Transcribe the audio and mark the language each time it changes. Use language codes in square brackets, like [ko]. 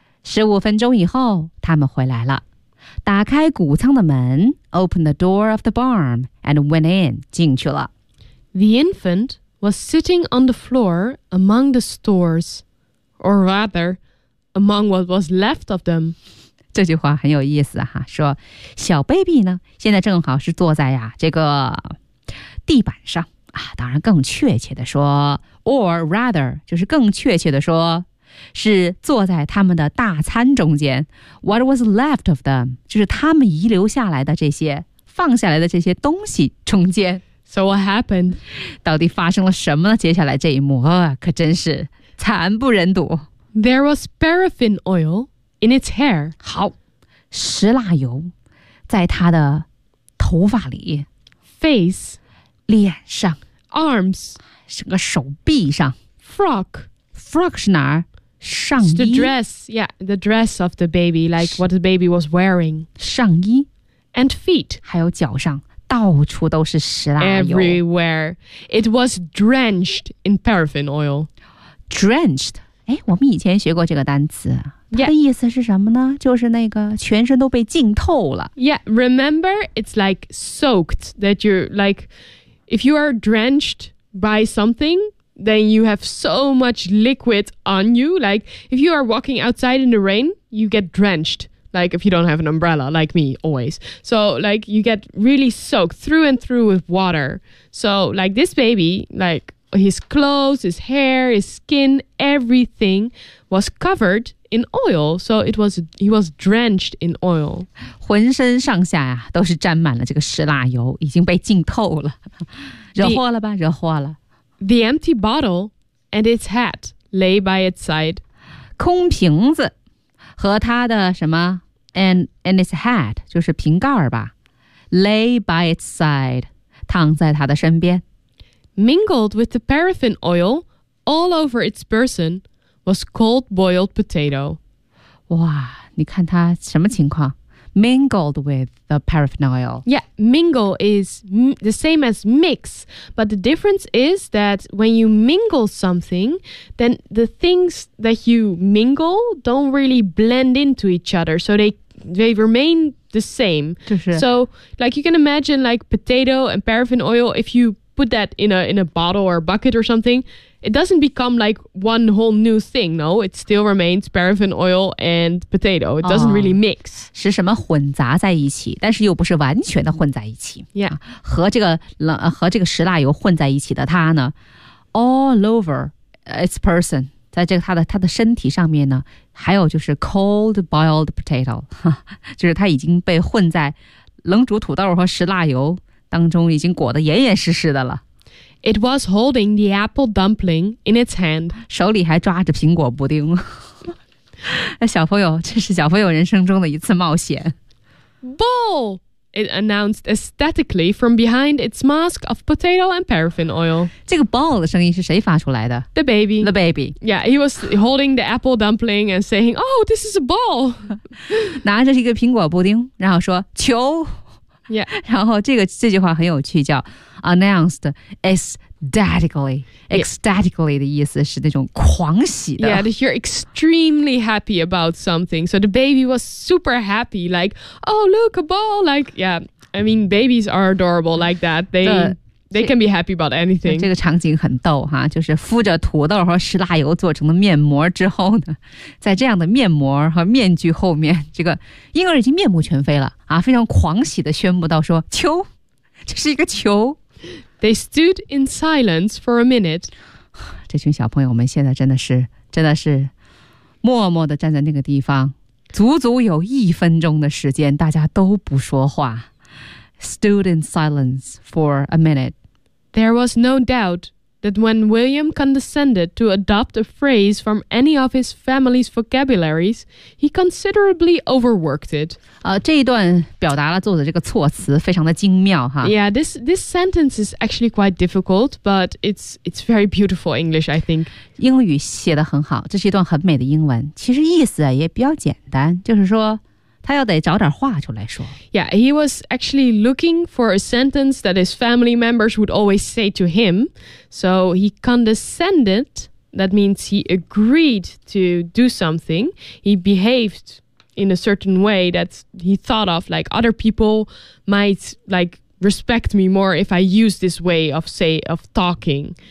[zh] 15分钟以后他们回来了。打开谷仓的门 [en] opened the door of the barn and went in, [zh] 进去了。 [en] The infant was sitting on the floor among the stores, or rather, among what was left of them. [zh] 这句话很有意思哈，说小 baby 呢，现在正好是坐在呀这个地板上啊，当然更确切的说 [en] or rather, [zh] 就是更确切的说是坐在他们的大餐中间。 [en] What was left of them? [zh] 就是他们遗留下来的这些放下来的这些东西中间。 [en] So what happened? [zh] 到底发生了什么呢？接下来这一幕、可真是惨不忍睹。 [en] There was paraffin oil in its hair. [zh] 好，石蜡油在他的头发里。 [en] Face [zh] 脸上。 [en] Arms [zh] 整个手臂上。 [en] Frock [zh] 是哪儿？上衣。 [en] It's the dress, yeah, the dress of the baby, like what the baby was wearing. [zh] 上衣。 [en] and feet. [zh] 还有脚上到处都是石蜡油。 [en] Everywhere. It was drenched in paraffin oil. Drenched. [zh] 哎，我们以前学过这个单词。 [en] Yeah. [zh] 它的意思是什么呢？就是那个全身都被浸透了。 [en] Yeah, remember, it's like soaked. That you're like, if you are drenched by something... then you have so much liquid on you. Like, if you are walking outside in the rain, you get drenched. Like, if you don't have an umbrella, like me, always. So, like, you get really soaked through and through with water. So, like, this baby, like, his clothes, his hair, his skin, everything was covered in oil. So, he was drenched in oil. [zh] 浑身上下呀、啊、都是沾满了这个石蜡油，已经被浸透了。惹祸了吧，惹祸了。 [en] The empty bottle and its hat lay by its side. [zh] 空瓶子和它的什么 [en] and its hat, [zh] 就是瓶盖吧 [en] lay by its side, [zh] 躺在它的身边。 [en] Mingled with the paraffin oil all over its person was cold boiled potato. [zh] 哇，你看它什么情况？ [en] Mingled with the paraffin oil. Yeah, mingle is the same as mix. But the difference is that when you mingle something, then the things that you mingle don't really blend into each other. So they remain the same. [zh] 就是、 [en] so like you can imagine like potato and paraffin oil, if you put that in a bottle or a bucket or something, it doesn't become like one whole new thing, no? It still remains paraffin oil and potato. It doesn't really mix. [zh] 是什么混杂在一起，但是又不是完全的混在一起。 [en] Yeah. [zh] 和这个石蜡油混在一起的它呢 [en] all over its person, [zh] 在这个它的身体上面呢，还有就是 [en] cold boiled potato, [zh] 就是它已经被混在冷煮土豆和石蜡油当中，已经裹得严严实实的了。 [en] It was holding the apple dumpling in its hand. [zh] 手里还抓着苹果布丁。小朋友，这是小朋友人生中的一次冒险。 [en] Bowl! It announced aesthetically from behind its mask of potato and paraffin oil. [zh] 这个 bowl 的声音是谁发出来的？ [en] The baby. The baby. Yeah, he was holding the apple dumpling and saying, oh, this is a bowl. [zh] 拿着一个苹果布丁，然后说，球。 [en] Yeah. [zh] 然后这句话很有趣，叫 [en] announced aesthetically. [zh] Ecstatically 的意思是那种狂喜的。 [en] Yeah, you're extremely happy about something. So the baby was super happy, like, oh, look, a ball. Like, yeah, I mean, babies are adorable like that. They can be happy about anything. [zh] 这个场景很逗哈，就是敷着土豆和石蜡油做成的面膜之后呢，在这样的面膜和面具后面，这个婴儿已经面目全非了啊，非常狂喜地宣布到说，球，这是一个球。 [en] They stood in silence for a minute. [zh] 这群小朋友们现在真的是默默地站在那个地方，足足有一分钟的时间，大家都不说话。 [en] Stood in silence for a minute. There was no doubt that when William condescended to adopt a phrase from any of his family's vocabularies, he considerably overworked it. [zh] 这一段表达了作者这个措辞非常的精妙哈。 [en] Yeah, this sentence is actually quite difficult, but it's very beautiful English, I think. [zh] 英语写得很好，这是一段很美的英文。其实意思也比较简单，就是说他要得找点话出来说。 [en] Yeah, he was actually looking for a sentence that his family members would always say to him. So he condescended, that means he agreed to do something. He behaved in a certain way that he thought of, like other people might like respect me more if I use this way of, say, of talking.